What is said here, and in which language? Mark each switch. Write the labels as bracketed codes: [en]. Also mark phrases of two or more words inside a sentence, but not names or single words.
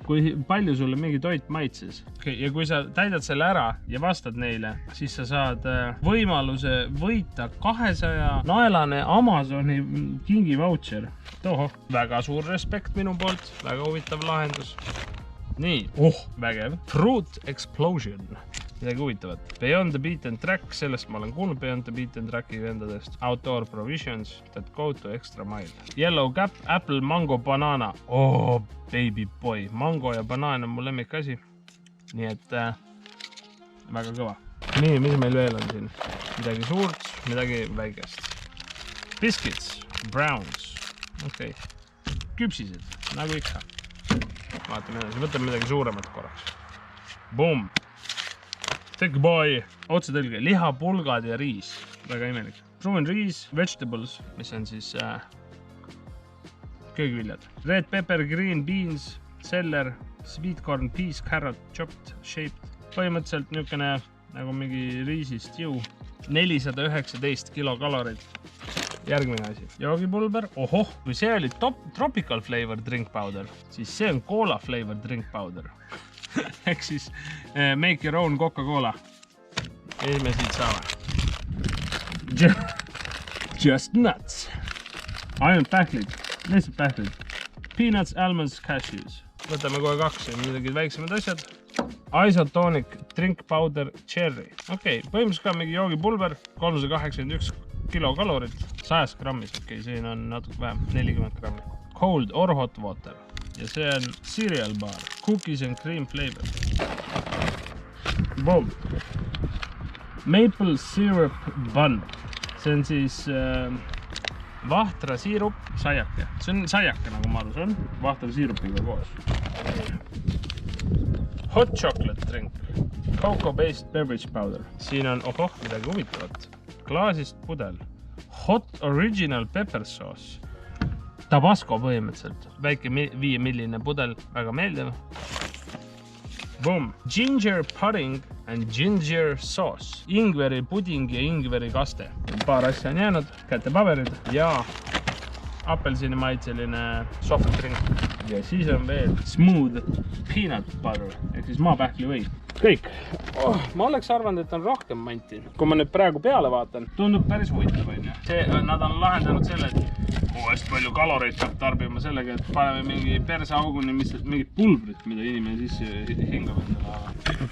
[et] kui palju sulle mingi toit maitses. Ja kui sa täidad selle ära ja vastad neile, siis sa saad võimaluse võita 200 naelane Amazoni kingi voucher. Toho, väga suur respekt minu poolt, väga huvitav lahendus. Nii, vägev. Fruit Explosion. Midagi huvitavat. Beyond the Beaten Track, sellest ma olen kuulnud Beyond the Beaten Tracki vendadest. [en] Outdoor Provisions that go to extra mile. Yellow Gap, Apple, Mango, Banana. Baby boy. [et] Mango ja banaan on mu lemmik asi. Nii et väga kõva. Nii, mis meil veel on siin? Midagi suurt, midagi väikest. [en] Biscuits, Browns. Okei. [et] Küpsised, nagu ikka. Vaatame edasi, võtame midagi suuremat korraks. [en] Boom! Thick boy! [et] Otsetõlge, liha, pulgad ja riis. Väga imelik. Proven riis, vegetables, mis on siis köögiviljad. [en] Red pepper, green beans, seller, sweet corn, peas, carrot, chopped, shaped. [et] Põhimõtteliselt niisugune nagu mingi riisist jõu. 419 kilokalorit. Järgmine asi. Joogipulber. Kui see oli [en] tropical flavor drink powder, [et] siis see on [en] cola flavor drink powder. [et] Ehk siis [en] make your own Coca-Cola. [et] Mis me siit saame? [en] Just nuts. [et] Ainult pähklid. Lihtsalt pähklid. [en] Peanuts, almonds, cashews. [et] Võtame kohe 2 midagi väiksemad asjad. [en] Isotonic drink powder cherry. [et] Põhimõtteliselt ka mingi joogipulber. 381 kilokalorit 100 grammis. Siin on natuke vähem, 40 grammi. [en] Cold or hot water. [et] Ja see on [en] cereal bar. Cookies and cream flavor. Boom. Maple syrup bun. [et] See on siis vahtra siirup, saiake. See on saiake, nagu ma aru saan. Vahtra siirupiga koos. [en] Hot chocolate drink. Cocoa-based beverage powder. [et] Siin on, midagi huvitavat. Klaasist pudel. [en] Hot original pepper sauce. [et] Tabasco põhimõtteliselt. Väike 5-milline pudel. Väga meeldiv. [en] Boom. Ginger pudding and ginger sauce. [et] Ingveri puding ja ingveri kaste. Paar asja on jäänud. Kätepaberid ja apelsini maitseline [en] soft drink. [et] Ja siis on veel [en] smooth peanut butter. [et] Ehk siis maapähkli või. Kõik. Ma oleks arvanud, et on rohkem manti. Kui ma nüüd praegu peale vaatan, tundub päris huvitav. Nad on lahendanud selle, et hästi palju kaloreid peab tarbima sellega, et paneme mingi perseauguni mingit pulbrit, mida inimene sisse hingab endale.